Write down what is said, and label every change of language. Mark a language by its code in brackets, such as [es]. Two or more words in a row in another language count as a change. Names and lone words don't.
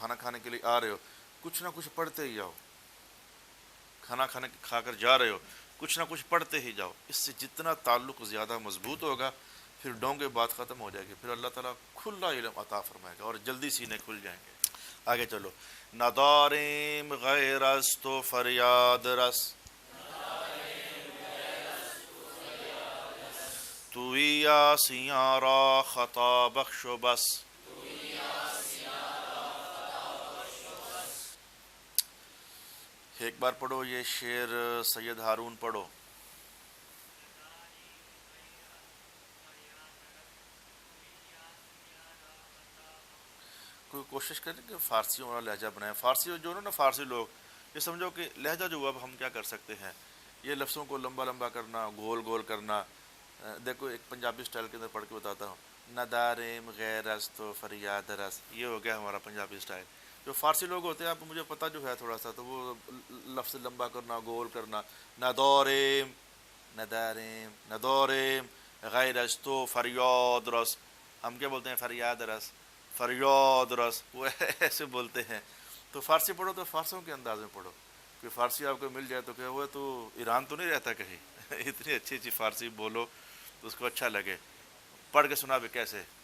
[ur] کھانا کھانے کے لیے آ رہے ہو، کچھ نہ کچھ پڑھتے ہی جاؤ، کھانا کھا کر جا رہے ہو، کچھ نہ کچھ پڑھتے ہی جاؤ۔ اس سے جتنا تعلق زیادہ مضبوط ہوگا، پھر ڈونگے بات ختم ہو جائے گی، پھر اللہ تعالیٰ کھلا علم عطا فرمائے گا اور جلدی سینے کھل جائیں گے۔ آگے چلو، [fa] نداریم غیر از تو فریاد رس، توی آسیاں را خطا بخش و بس۔ [ur] ایک بار پڑھو یہ شعر، سید ہارون پڑھو۔ کوئی کوشش کریں کہ فارسیوں والا لہجہ بنائیں۔ فارسی جو نا فارسی لوگ یہ سمجھو کہ لہجہ جو اب ہم کیا کر سکتے ہیں، یہ لفظوں کو لمبا لمبا کرنا، گول گول کرنا۔ دیکھو ایک پنجابی سٹائل کے اندر پڑھ کے بتاتا ہوں، [fa] نداریم غیر از تو فریاد رس، [ur] یہ ہو گیا ہمارا پنجابی سٹائل۔ جو فارسی لوگ ہوتے ہیں، آپ مجھے پتہ جو ہے تھوڑا سا، تو وہ لفظ لمبا کرنا، گول کرنا، [fa] نداریم نداریم نداریم غیر از تو فریاد رس۔ [ur] ہم کیا بولتے ہیں؟ [fa] فریاد رس، فریاد رس، [ur] وہ ایسے بولتے ہیں۔ تو فارسی پڑھو تو فارسیوں کے انداز میں پڑھو، کہ فارسی آپ کو مل جائے تو کہ وہ تو ایران تو نہیں رہتا کہیں اتنی اچھی اچھی فارسی بولو تو اس کو اچھا لگے۔ پڑھ کے سنا بھی کیسے؟